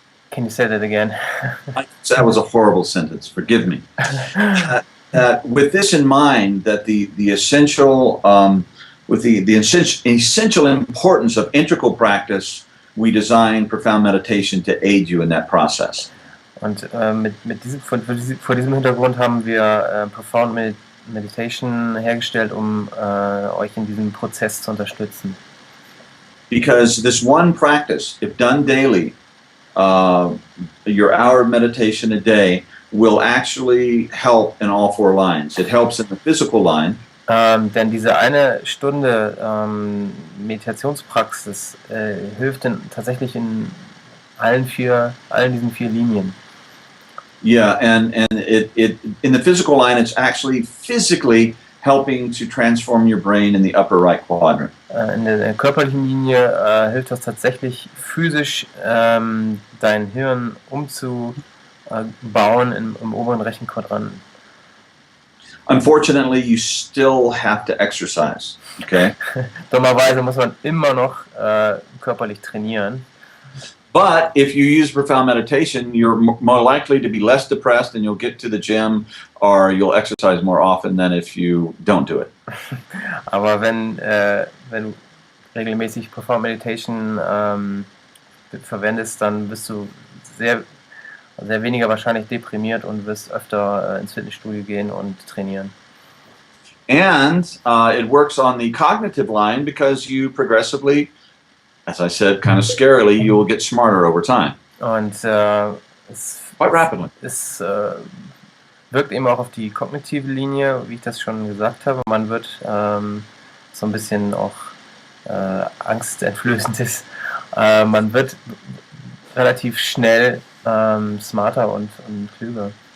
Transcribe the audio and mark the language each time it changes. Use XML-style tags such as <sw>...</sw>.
<en>Can you say that again? That was a horrible sentence. Forgive me. With this in mind, that the essential with the essential importance of integral practice, we designed profound meditation to aid you in that process.</en> <de>Und vor diesem Hintergrund haben wir Profound Meditation hergestellt, euch in diesem Prozess zu unterstützen.</de> <en>Because this one practice, if done daily, your hour of meditation a day will actually help in all four lines. It helps in the physical line.</en> <de>Denn diese eine Stunde Meditationspraxis hilft tatsächlich in allen diesen 4 Linien.</de> <en>Yeah, and it in the physical line, it's actually physically helping to transform your brain in the upper right quadrant.</en> <de>In der körperlichen Linie hilft das tatsächlich physisch, dein Hirn umzubauen im oberen rechten Quadranten.</de> <en>Unfortunately, you still have to exercise. Okay.</en> <de>Dummerweise muss man immer noch körperlich trainieren.</de> <en>But if you use profound meditation, you're more likely to be less depressed, and you'll get to the gym, or you'll exercise more often than if you don't do it.</en> <de>Aber wenn du regelmäßig Profound Meditation verwendest, dann bist du sehr weniger wahrscheinlich deprimiert und wirst öfter ins Fitnessstudio gehen und trainieren.</de> <en>And it works on the cognitive line because you progressively, as I said, kind of scarily, you will get smarter over time.</en> <de>Und</de> <en>quite rapidly.</en> <de>Es wirkt eben auch auf die kognitive Linie, wie ich das schon gesagt habe. Man wird so ein bisschen auch angsteinflößend ist. Man wird relativ schnell smarter und klüger.</de>